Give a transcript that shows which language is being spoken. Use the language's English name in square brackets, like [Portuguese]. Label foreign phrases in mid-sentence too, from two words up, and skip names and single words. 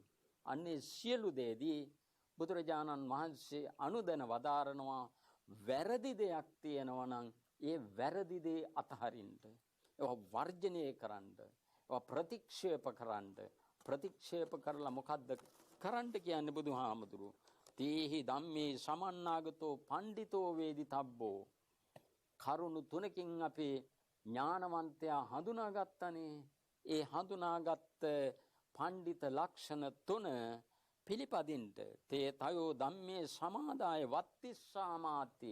[Sinhala] අන්නේ සියලු දේදී බුදුරජාණන් වහන්සේ අනුදැන වදාරනවා, වැරදි දෙයක් තියෙනවා නම් ඒ වැරදි දේ අතහරින්න, ඒවා වර්ජනය කරන්න, ඒවා ප්‍රතික්ෂේප කරලා මොකද්ද කරන්න කියන්නේ බුදුහාමුදුරුවෝ? [Pali] තේහි ධම්මේ සමන්නාගතෝ පණ්ඩිතෝ වේදිතබ්බෝ. [Sinhala] කරුණු තුනකින් අපේ ඥානවන්තයා හඳුනාගත්තනේ. ඒ හඳුනාගත්ත පණ්ඩිත ලක්ෂණ තුන පිළිපදින්ට [Pali] තේ තයෝ ධම්මේ සමාදාය වත්තිස්සාමාති.